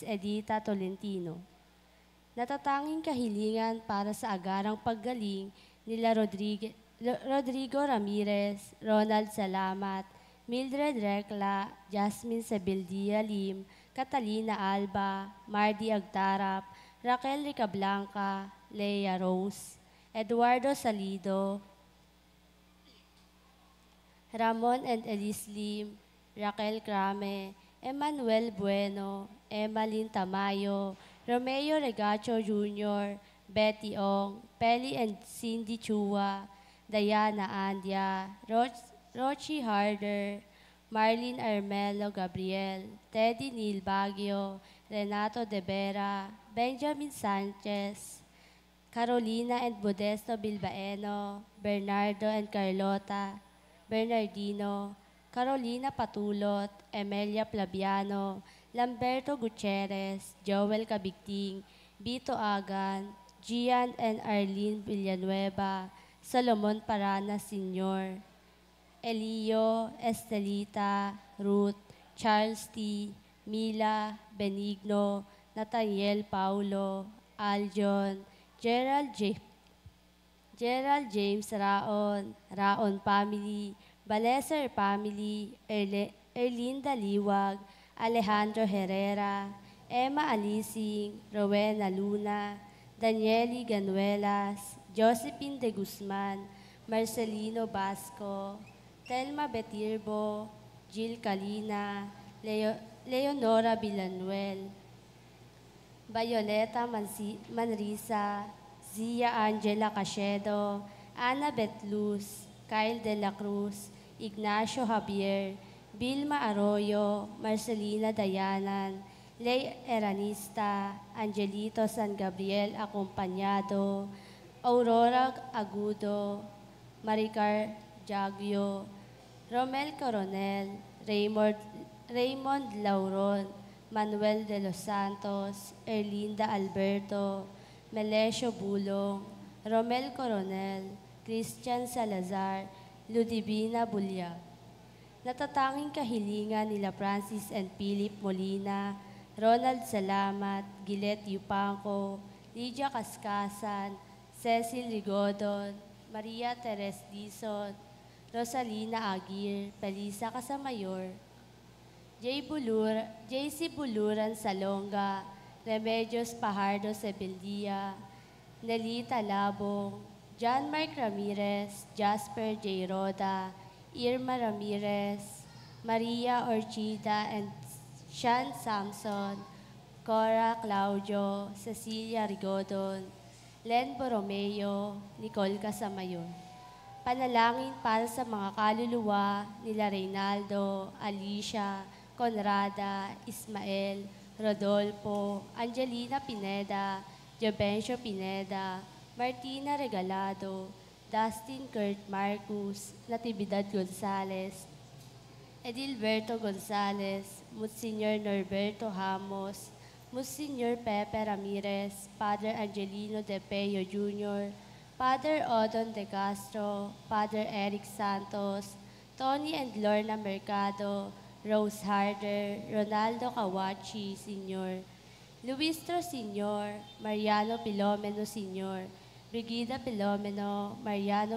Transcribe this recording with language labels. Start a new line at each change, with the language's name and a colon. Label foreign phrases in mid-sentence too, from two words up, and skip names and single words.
Filipino: Edita Tolentino. Natatanging kahilingan para sa agarang paggaling nila Rodrigo Ramirez, Ronald Salamat, Mildred Recla, Jasmine Sebeldia Lim, Catalina Alba, Mardy Agtarap, Raquel Ricablanca, Leia Rose, Eduardo Salido, Ramon and Elise Lim, Raquel Crame, Emmanuel Bueno, Emmalyn Tamayo, Romeo Regacho Jr., Betty Ong, Peli and Cindy Chua, Diana Andia, Rochi Harder, Marlene Armelo Gabriel, Teddy Neil Baguio, Renato De Vera, Benjamin Sanchez, Carolina and Modesto Bilbaeno, Bernardo and Carlota, Bernardino, Carolina Patulot, Emelia Plabiano, Lamberto Gutierrez, Joel Cabigting, Vito Agan, Gian and Arlene Villanueva, Solomon Parana Sr., Elio, Estelita, Ruth, Charles T., Mila, Benigno, Nathaniel Paulo, Aljon, Gerald James Raon, Raon family, Baleser family, Erlinda Liwag, Alejandro Herrera, Emma Alising, Rowena Luna, Danieli Ganuelas, Josephine de Guzman, Marcelino Basco, Telma Betirbo, Jill Calina, Leonora Villanuel, Violeta Manrisa, Zia Angela Cachedo, Ana Betluz, Kyle de la Cruz, Ignacio Javier, Vilma Arroyo, Marcelina Dayanan, Ley Eranista, Angelito San Gabriel Acompañado, Aurora Agudo, Maricar Jagyo, Romel Coronel, Raymond Lauron, Manuel de los Santos, Erlinda Alberto, Melesio Bulong, Romel Coronel, Christian Salazar, Ludivina Bulyag. Natatanging kahilingan nila Francis and Philip Molina, Ronald Salamat, Gilet Yupanco, Lydia Kaskasan, Cecil Rigodon, Maria Teres Dizon, Rosalina Aguirre, Pelisa Casamayor, JC Buluran Salonga, Remedios Pajardo Sebeldia, Nelita Labong, John Mark Ramirez, Jasper J. Roda, Irma Ramirez, Maria Orchida and Sean Samson, Cora Claudio, Cecilia Rigodon, Len Borromeo, Nicole Casamayor. Panalangin para sa mga kaluluwa nila Reynaldo, Alicia, Conrada, Ismael, Rodolfo, Angelina Pineda, Jovencio Pineda, Martina Regalado, Dustin Kurt Marcus, Natividad Gonzales, Edilberto Gonzales, Monsignor Norberto Hamos, Monsignor Pepe Ramirez, Father Angelino De Peyo Jr., Father Odon De Castro, Father Eric Santos, Tony and Lorna Mercado, Rose Harder, Ronaldo Kawachi Sr., Luistro Sr., Mariano Pilomeno Sr., Brigida Pilomeno, Mariano